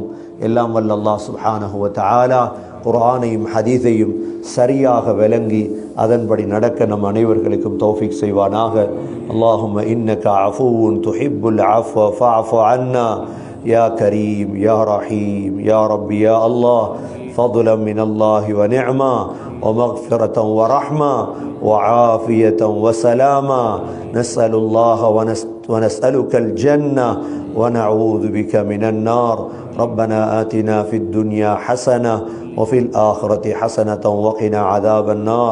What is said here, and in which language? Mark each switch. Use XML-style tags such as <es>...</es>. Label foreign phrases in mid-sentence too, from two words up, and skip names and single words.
<ta>எல்லாம் வல்ல</ta> <ar>الله سبحانه وتعالى</ar> <ta>குர்ஆனையும் ஹதீஸையும் சரியாக விளங்கி அதன்படி நடக்க நம் அனைவர்களுக்கும் தௌஃபீக் செய்வானாக.</ta> <ar>اللهم إنك عفو تحب العفو فاعف عنا يا كريم يا رحيم يا ربي يا الله ஃபضلا من الله ونعمة ومغفرة ورحمة وعافية وسلاما. نسأل الله ونسألك الجنة ونعوذ بك من النار. ربنا آتنا في الدنيا حسنة وفي الآخرة حسنة وقنا عذاب النار.</ar>